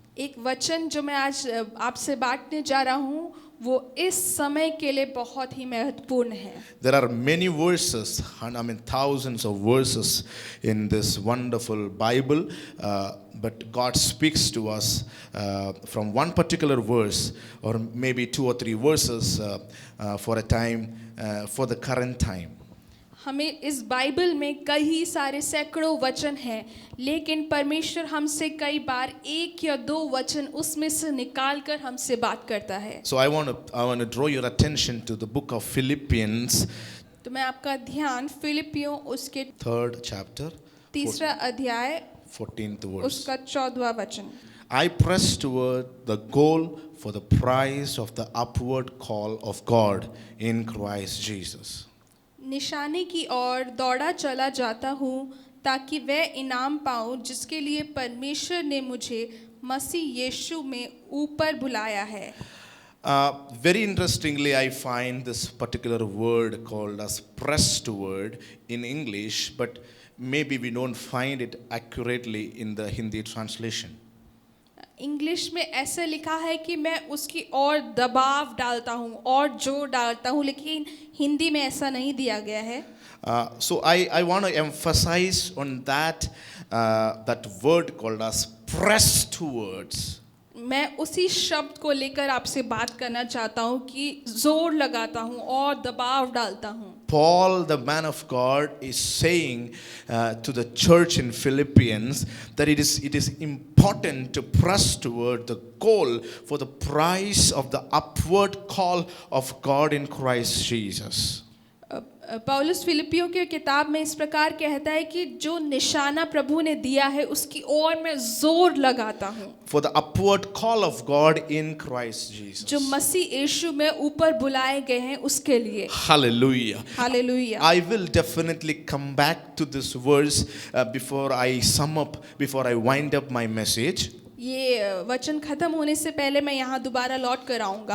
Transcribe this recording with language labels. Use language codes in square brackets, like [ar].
[hi] एक वचन जो मैं आज आपसे बांटने जा रहा हूँ, वो इस समय के लिए बहुत ही महत्वपूर्ण है। [en] There are many verses, thousands of verses in this wonderful Bible, but God speaks to us from one particular verse, or maybe 2 or 3 verses for a time, for the current time. [hi] हमें इस Bible में कई सारे सैकड़ों वचन हैं, लेकिन परमेश्वर हमसे कई बार एक या दो वचन उसमें से निकाल कर हमसे बात करता है। [en] So I want to draw your attention to the book of Philippians, [hi] तो मैं आपका ध्यान फिलिपियों उसके [en] 3rd chapter, [hi] तीसरा अध्याय [en] 14th verse. [hi] उसका 14वां वचन। [en] I press toward the goal for the prize of the upward call of God in Christ Jesus. [hi] निशाने की ओर दौड़ा चला जाता हूँ ताकि वह इनाम पाऊँ जिसके लिए परमेश्वर ने मुझे मसीह यीशु में ऊपर बुलाया है। [en] Very interestingly, I find this particular word called as press toward in English, but maybe we don't find it accurately in the Hindi translation. [hi] English में ऐसे लिखा है कि मैं उसकी ओर दबाव डालता हूँ और जोर डालता हूँ, लेकिन हिंदी में ऐसा नहीं दिया गया है। [en] So I want to emphasize on that word called as press towards. [hi] मैं उसी शब्द को लेकर आपसे बात करना चाहता हूँ कि जोर लगाता हूँ और दबाव डालता हूँ। [en] Paul, the man of God, is saying to the church in Philippians that it is important to press toward the goal for the prize of the upward call of God in Christ Jesus. [hi] पौलुस फिलिपियों के किताब में इस प्रकार कहता है कि जो निशाना प्रभु ने दिया है उसकी ओर मैं जोर लगाता हूँ। [en] For the upward call of God in Christ Jesus. [hi] जो मसीह यीशु में ऊपर बुलाए गए हैं उसके लिए। [en] Hallelujah. [hi] Hallelujah. [en] I will definitely come back to this verse before I wind up my message. [hi] ये वचन खत्म होने से पहले मैं यहाँ दोबारा लौट कर आऊँगा।